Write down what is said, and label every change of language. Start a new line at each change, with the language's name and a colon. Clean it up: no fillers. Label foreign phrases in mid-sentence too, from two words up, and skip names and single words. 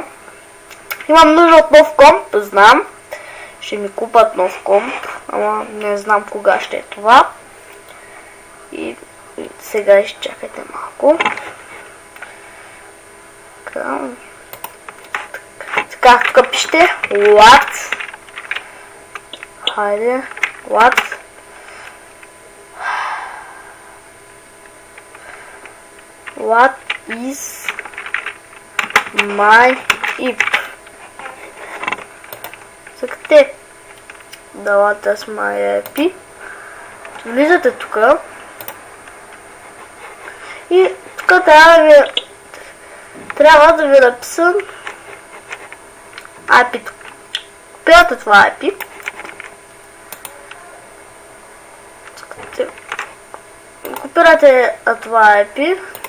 Bulgarian: Имам нужда от нов комп, знам. Ще ми купат нов комп, ама не знам кога ще е това. И сега изчакайте малко. Така, тук пишете what.
English: Хайде, what. What is my IP?
Bulgarian: Цъкате да
English: what is my IP.
Bulgarian: Влизате тук. И тук трябва да ви написам IP-то. Копирате това IP. Копирате това IP.